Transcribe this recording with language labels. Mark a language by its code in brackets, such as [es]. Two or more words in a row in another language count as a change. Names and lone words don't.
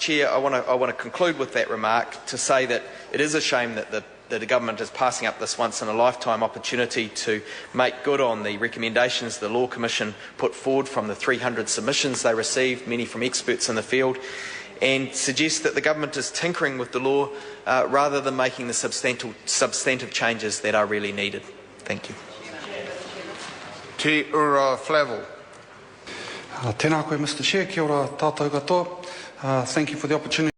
[en] Chair, I want to conclude with that remark to say that it is a shame that the government is passing up this once-in-a-lifetime opportunity to make good on the recommendations the Law Commission put forward from the 300 submissions they received, many from experts in the field, and suggest that the government is tinkering with the law rather than making the substantive changes that are really needed. Thank you. Te Ururoa Flavel. [mi] Tēnā koe, [en] Mr. Chair. [mi] Kia ora tātou katoa. [en] Thank you for the opportunity.